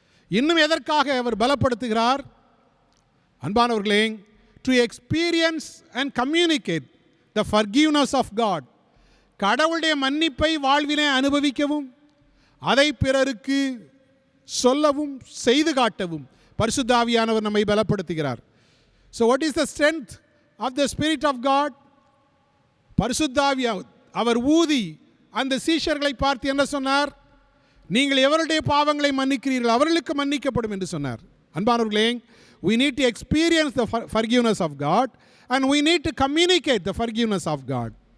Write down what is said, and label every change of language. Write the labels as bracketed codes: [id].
[ta] இன்னும் எதற்காக அவர் பலப்படுத்துகிறார்? அன்பானவர்களே, [en] to experience and communicate the forgiveness of God, [ta] கடவுளுடைய மன்னிப்பை வாழ்விலே அனுபவிக்கவும் அதை பிறருக்கு சொல்லவும் செய்து காட்டவும் பரிசுத்த ஆவியானவர் நம்மை பலப்படுத்துகிறார். [en] So what is the strength of the Spirit of God? [ta] பரிசுத்த ஆவி அவர் ஊதி அந்த சீஷர்களை பார்த்து என்ன சொன்னார்? நீங்கள் எவருடைய பாவங்களை மன்னிக்கிறீர்கள் அவர்களுக்கு மன்னிக்கப்படும் என்று சொன்னார். [en] அன்பானவர்களே, we need to experience the forgiveness of God and we need to communicate the forgiveness of God.